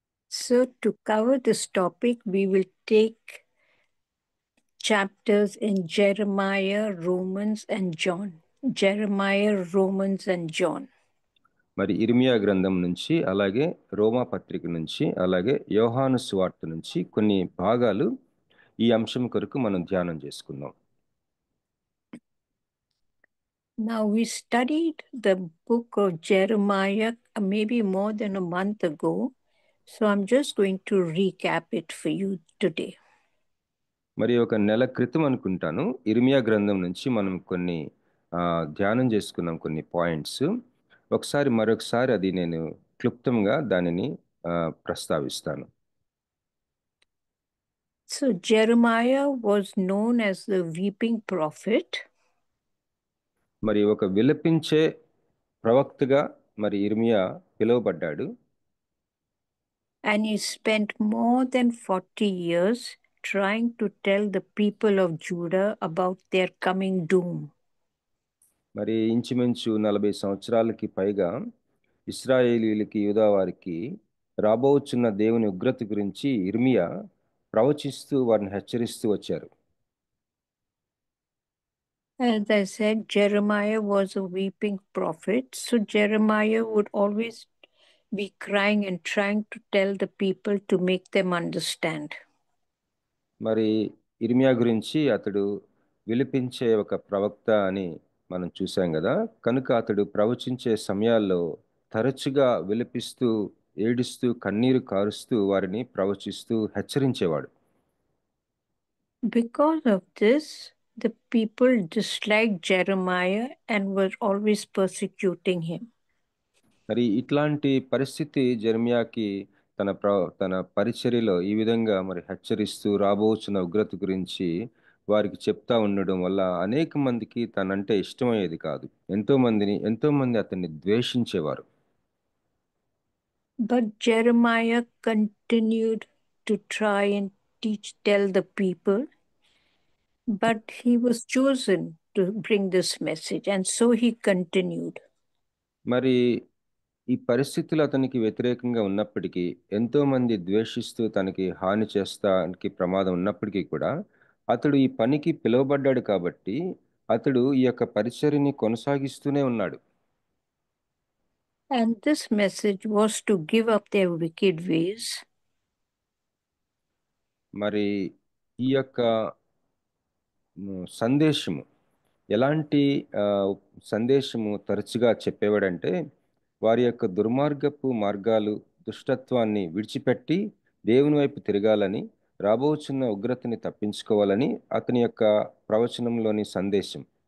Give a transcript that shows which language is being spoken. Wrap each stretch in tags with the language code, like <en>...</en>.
<en>So to cover this topic, we will take chapters in Jeremiah, Romans, and John. Jeremiah, Romans, and John.</en> <te>మరి ఇర్మియా గ్రంథం నుంచి, అలాగే రోమా పత్రిక నుంచి, అలాగే యోహాను సువార్త నుంచి కొన్ని భాగాలు ఈ అంశం కొరకు మనం ధ్యానం చేసుకుందాం.</te> <en>Now we studied the book of Jeremiah maybe more than a month ago, so I'm just going to recap it for you today.</en> <te>మరి ఒక నెల క్రితం అనుకుంటాను ఇర్మియా గ్రంథం నుంచి మనం కొన్ని ధ్యానం చేసుకున్నాం కొన్ని పాయింట్స్. మరొకసారి అది నేను క్లుప్తంగా దానిని ప్రస్తావిస్తాను.</te> <en>So Jeremiah was known as the weeping prophet.</en> <te>మరి ఒక విలపించే ప్రవక్తగా మరి ఇర్మియా పిలువబడ్డాడు.</te> <en>And he spent more than 40 years trying to tell the people of Judah about their coming doom.</en> <te>మరి ఇంచుమించు 40 సంవత్సరాలకి పైగా ఇశ్రాయేలీలకి, యూదా వారికి రాబోచున్న దేవుని ఉగ్రత గురించి ఇర్మియా ప్రవచిస్తూ వారిని హెచ్చరిస్తూ వచ్చారు.</te> <en>As I said, Jeremiah was a weeping prophet. So Jeremiah would always be crying and trying to tell the people to make them understand.</en> <te>మరి ఇర్మియా గురించి అతడు విలిపించే ఒక ప్రవక్త అని మనం చూసాం కదా. కనుక అతడు ప్రవచించే సమయాల్లో తరచుగా విలపిస్తూ, ఏడుస్తూ, కన్నీరు కారుస్తూ వారిని ప్రవచిస్తూ హెచ్చరించేవాడు.</te> <en>Because of this, the people disliked Jeremiah and were always persecuting him.</en> <te>మరి ఇట్లాంటి పరిస్థితి జెరెమియాకి తన పరిచర్యలో ఈ విధంగా మరి హెచ్చరిస్తూ రాబోచున్న ఉగ్రత గురించి వారికి చెప్తా ఉండడం వల్ల అనేక మందికి తనంటే ఇష్టమయ్యేది కాదు. ఎంతో మంది అతన్ని ద్వేషించేవారు.</te> <en>But Jeremiah continued to try and tell the people, but he was chosen to bring this message. And so he continued.</en> <te>మరి ఈ పరిస్థితులు అతనికి వ్యతిరేకంగా ఉన్నప్పటికీ, ఎంతో మంది ద్వేషిస్తూ తనకి హాని చేస్తానికి ప్రమాదం ఉన్నప్పటికీ కూడా అతడు ఈ పనికి పిలువబడ్డాడు కాబట్టి అతడు ఈ యొక్క పరిచర్యని కొనసాగిస్తూనే ఉన్నాడు.</te> <en>And this message was to give up their wicked ways.</en> <te>మరి ఈ యొక్క సందేశము ఎలాంటి సందేశము తరచుగా చెప్పేవాడంటే, వారి యొక్క దుర్మార్గపు మార్గాలు, దుష్టత్వాన్ని విడిచిపెట్టి దేవుని వైపు తిరగాలని, రాబోచున్న ఉగ్రతని తప్పించుకోవాలని అతని యొక్క ప్రవచనంలోని సందేశం.</te>